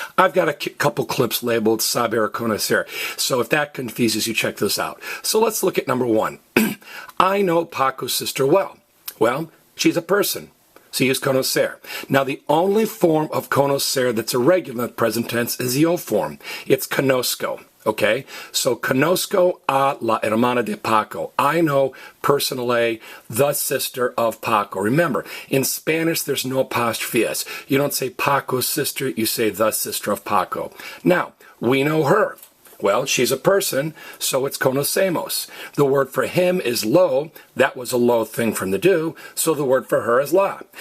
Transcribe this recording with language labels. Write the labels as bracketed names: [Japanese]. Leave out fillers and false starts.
[English] I've got a couple clips labeled saber or conocer. So if that confuses you, check this out. So let's look at number 1. I know Paco's sister well. Well, she's a person. So use conocer. Now, the only form of conocer that's irregular in the present tense is the O form. It's conozco. Okay? [Spanish] So, conozco a la hermana de Paco. [English] I know personally the sister of Paco. Remember, in Spanish, there's no apostrophe S. You don't say Paco's sister, you say the sister of Paco. Now, we know her. Well, she's a person, so it's conocemos. The word for him is lo. That was a lo thing for him to do, so the word for her is la.